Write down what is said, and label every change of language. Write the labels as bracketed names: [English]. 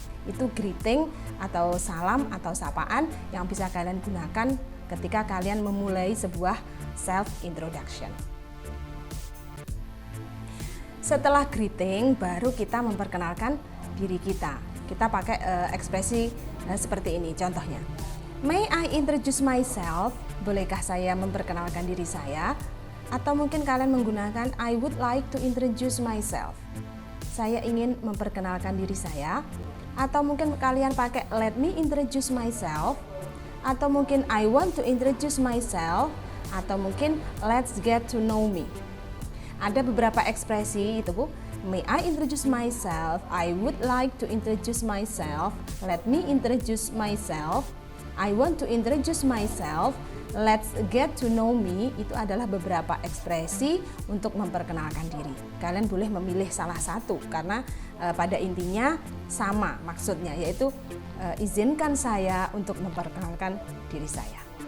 [Indonesian] Itu greeting atau salam atau sapaan yang bisa kalian gunakan ketika kalian memulai sebuah self introduction. Setelah greeting, baru kita memperkenalkan diri kita. Kita pakai ekspresi seperti ini, contohnya. [English] May I introduce myself? [Indonesian] Bolehkah saya memperkenalkan diri saya? Atau mungkin kalian menggunakan [English] I would like to introduce myself. [Indonesian] Saya ingin memperkenalkan diri saya. Atau mungkin kalian pakai [English] let me introduce myself, [Indonesian] atau mungkin [English] I want to introduce myself, [Indonesian] atau mungkin [English] let's get to know me. [Indonesian] Ada beberapa ekspresi itu Bu. [English] May I introduce myself, I would like to introduce myself, let me introduce myself, I want to introduce myself, let's get to know me [Indonesian] itu adalah beberapa ekspresi untuk memperkenalkan diri. Kalian boleh memilih salah satu karena pada intinya sama maksudnya, yaitu izinkan saya untuk memperkenalkan diri saya.